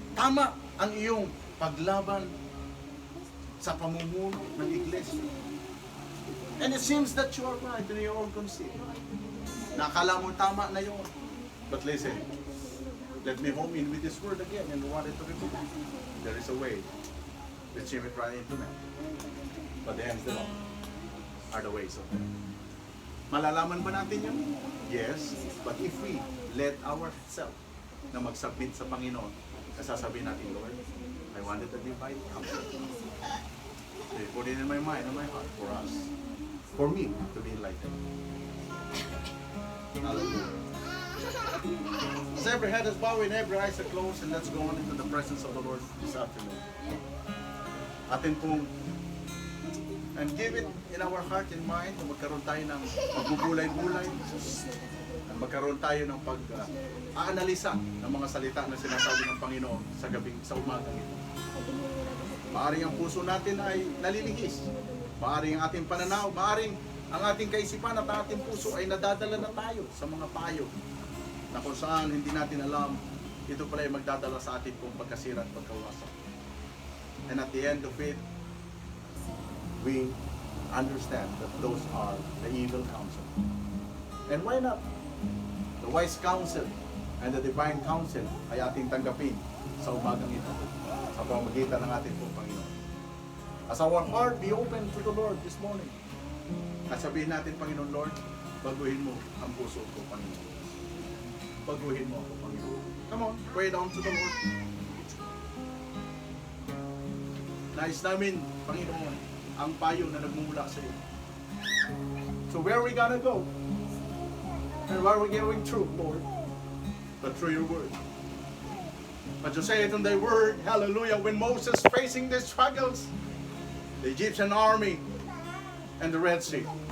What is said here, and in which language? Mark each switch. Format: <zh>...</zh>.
<tl>Tama ang iyong paglaban sa pamumuno ng iglesia.</tl> <en>And it seems that you are right in your own conceit.</en> <tl>Nakala mo tama na yun.</tl> <en>But listen, let me home in with this word again and wanted to repeat. There is a way that seemeth right into man, but the ends thereof are the ways of God.</en> <tl>Malalaman ba natin yun?</tl> <en>Yes, but if we let ourselves</en> <tl>na mag-submit sa Panginoon, nasasabihin natin,</tl> <en>Lord, I wanted to divine counsel. They put it in my mind and my heart for us, for me to be enlightened. Hallelujah. As every head is bowed and every eyes are closed, and let's go on into the presence of the Lord this afternoon.</en> <tl>Atin pong</tl> <en>and give it in our heart and mind</en> <tl>na magkaroon tayo ng pagbubulay-bulay, na magkaroon tayo ng pag-aanalisa ng mga salita na sinasabi ng Panginoon sa umagang ito. Maaring ang puso natin ay nalilihis. Maaring ang ating pananaw, maaring ang ating kaisipan at ang ating puso ay nadadala na tayo sa mga payo na kung saan hindi natin alam, ito pala ay magdadala sa ating pong pagkasira at pagkawasak.</tl> <en>And at the end of it, we understand that those are the evil counsel. And why not? The wise counsel and the divine counsel</en> <tl>ay ating tanggapin sa umagang ito sa pamamagitan ng ating pong Panginoon.</tl> <en>As our heart be open to the Lord this morning,</en> <tl>at sabihin natin, Panginoon Lord, baguhin mo ang puso ko, Panginoon. Baguhin mo ako, Panginoon.</tl> <en>Come on, pray down to the Lord.</en> <tl>Nais namin, Panginoon, ang payo na nagmumula sa iyo.</tl> <en>So where are we gonna go? And where are we going through, Lord? But through your word. But you say it in thy word, hallelujah, when Moses facing the struggles, the Egyptian army, and the Red Sea.</en>